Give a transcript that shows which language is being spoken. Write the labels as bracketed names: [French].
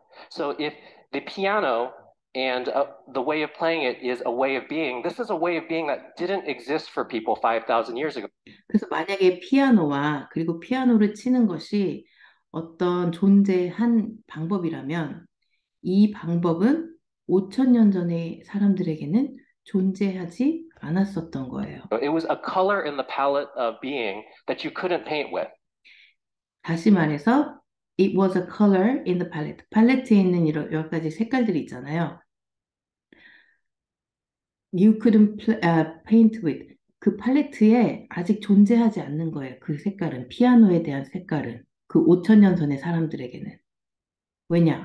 [English] So if the piano and the way of playing it is a way of being, this is a way of being that didn't exist for people 5,000 years ago. [Korean] 그래서 만약에 피아노와 그리고 피아노를 치는 것이 어떤 존재한 방법이라면 이 방법은 5천 년 전의 사람들에게는 존재하지 않았었던 거예요. [English] It was a color in the palette of being that you couldn't paint with. [Korean] 다시 말해서 [English] it was a color in the palette. [Korean] 팔레트에 있는 이런 여러 가지 색깔들이 있잖아요. [English] You couldn't paint with. [Korean] 그 팔레트에 아직 존재하지 않는 거예요. 그 색깔은 피아노에 대한 색깔은 그 5천 년 전의 사람들에게는. 왜냐?